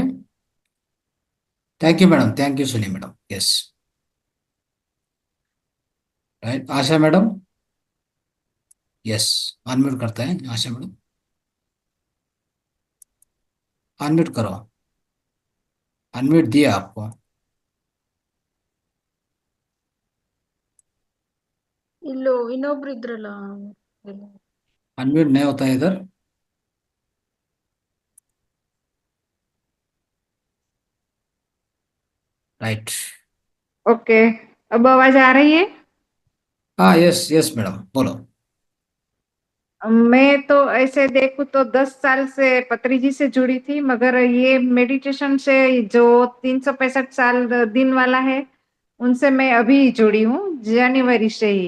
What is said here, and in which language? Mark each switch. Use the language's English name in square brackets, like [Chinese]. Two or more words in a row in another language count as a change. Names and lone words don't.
[English] thank you madam, thank you Suni madam. yes, right. [Hindi] आशा मैडम, यस, अनम्यूट करते हैं आशा मैडम, अनम्यूट करो, अनम्यूट दिया आपको। [Kannada] ಇನ್ನೊಬ್ರು ಇದ್ರಲ್ಲ ಎಲ್ಲ. [Hindi] अनम्यूट नहीं होता है इधर। राइट। ओके, अब आवाज आ रही है? हाँ, [English] yes yes madam, [Hindi] बोलो। मैं तो ऐसे देखूं तो 10 साल से पत्री जी से जुड़ी थी, मगर ये मेडिटेशन से जो 365 साल दिन वाला है, उनसे मैं अभी जुड़ी हूँ, जनवरी से ही।